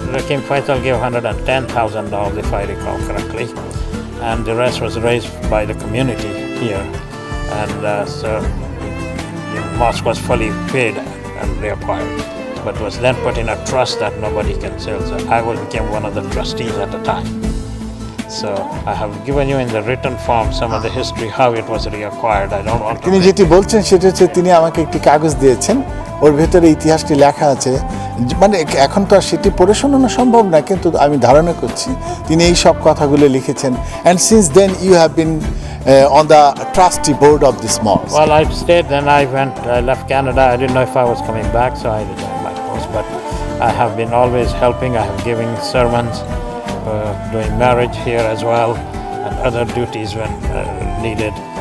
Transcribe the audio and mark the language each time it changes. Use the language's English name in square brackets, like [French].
[English] King Faisal gave $110,000 if I recall correctly, and the rest was raised by the community here, and so the mosque was fully paid and reacquired, but was then put in a trust that nobody can sell. So I became one of the trustees at the time. So I have given you in the written form some of the history how it was reacquired. I don't want to. [Bangla] তিনি যেটি বলছেন সেটা হচ্ছে তিনি আমাকে একটি কাগজ দিয়েছেন, ওর ভেতরে ইতিহাসটি লেখা আছে। মানে এখন তো আর সেটি পড়ে শোনানো সম্ভব না, কিন্তু আমি ধারণা করছি তিনি এই সব কথাগুলো লিখেছেন। [English] And since then you have been on the trustee board of this mosque. Well, I stayed, then I left Canada. I didn't know if I was coming back, so I resigned my post. But I have been always helping. I have given sermons, doing marriage here as well, and other duties when needed.